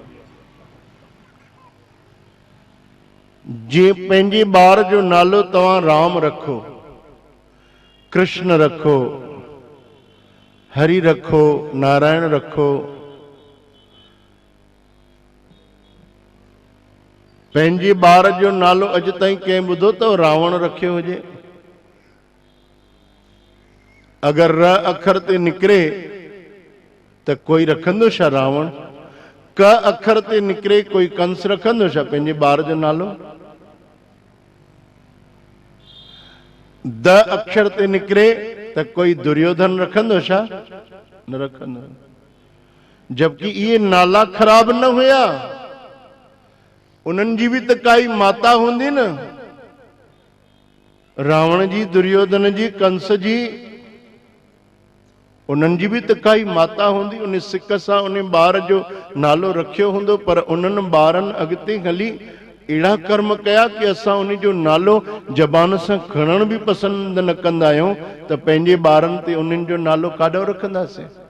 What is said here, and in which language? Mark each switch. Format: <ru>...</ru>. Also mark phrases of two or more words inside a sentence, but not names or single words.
<sd>जीअं पंहिंजे ॿार जो नालो तव्हां राम रखो, कृष्ण रखो, हरि रखो, नारायण रखो, पंहिंजे ॿार जो नालो अॼु ताईं कंहिं ॿुधो अथव रावण रखियो हुजे? अगरि र अखर ते निकिरे त कोई रखंदो छा रावण? क अखर ते निकिरे कोई कंस रखंदो छा पंहिंजे ॿार जो नालो? द अक्षर ते निकिरे त कोई दुर्योधन रखंदो छा? न रखंदो। जबकि इहे नाला ख़राब न हुया, उन्हनि जी भी त काई माता हूंदी न। रावण जी, दुर्योधन जी, कंस जी, उन्हनि जी भी त काई माता हूंदी। उन सिक सां उन ॿार जो नालो रखियो हूंदो, पर उन्हनि ॿारनि अॻिते हली अहिड़ा कर्म कया कि असां उन जो नालो ज़बान सां खणण भी पसंदि न कंदा आहियूं त पंहिंजे ॿारनि ते उन्हनि जो नालो काॾो रखंदासीं?</sd>